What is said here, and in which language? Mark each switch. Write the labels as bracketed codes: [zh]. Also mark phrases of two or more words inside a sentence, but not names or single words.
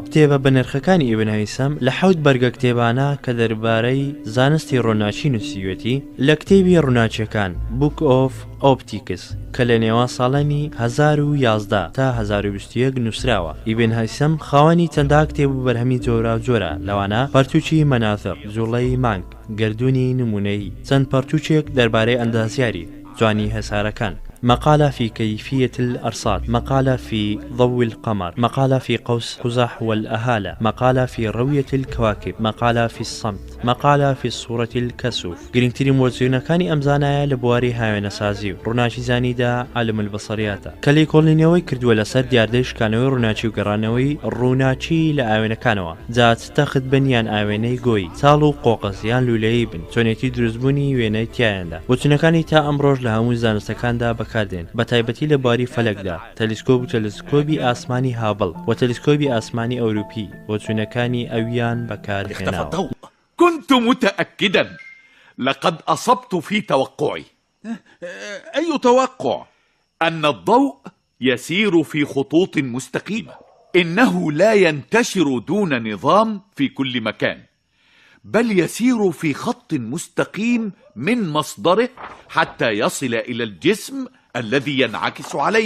[ckb] کتێبە بە نرخەکانی ئیبن هەیسەم لە 7 بەرگە کتێبانە کە دەربارەی زانستی ڕووناچی نووسیوێتی لە کتێبی ڕووناچیەکان بوک ئۆف ئۆپتیکس کە لە نێوان ساڵانی 2011 تا 2021 نووسراوە. ئیبن هەیسەم خاوەنی چەندە کتێب و بەرهەمی جۆراوجۆرە، لەوانە پەرتووچی مەناظر، جوڵەی مانگ، گردوونی نمونەیی، چەند پەرتووچێک دەربارەی ئەندازیاری، جوانی هەسارەکان، [ar] مقالة في كيفية الأرصاد، مقالة في ضوء القمر، مقالة في قوس قزح والأهالة، مقالة في روية الكواكب، مقالة في الصمت، مقالة في الصورة الكسوف. [ckb] گرنگترین مۆزوونەکانی ئەم زانایە لە بواری هاوێنەسازی و ڕووناچی زانیدا عالم البەسەریاتە کە لێکۆڵینەوەی کردووە لەسەر دیاردەی شکانەوەی ڕووناچی و گەڕانەوەی ڕووناچی لە ئاوێنەکانەوە، جات تەخت بنیان ئاوێنەی گۆی، چاڵ و قۆقس یان لولەیی بن، چۆنێتی دروستبوونی وێنەی تیایەندا. بۆچوونەکانی تا ئەمڕۆژ لە هەموو زانستەکاندا بەکاردێن، بە تایبەتی لە بواری فەلەکدا تەلسکۆپ و تەلسکۆبی ئاسمانی هابڵ و تەلسکۆبی ئاسمانی ئەوروپی بۆچوونەکانی ئەویان بەکاردهێناوە. [ar] كنت متأكدا، لقد أصبت في توقعي. أي توقع؟ أن الضوء يسير في خطوط مستقيمة، إنه لا ينتشر دون نظام في كل مكان، بل يسير في خط مستقيم من مصدره حتى يصل إلى الجسم الذي ينعكس عليه.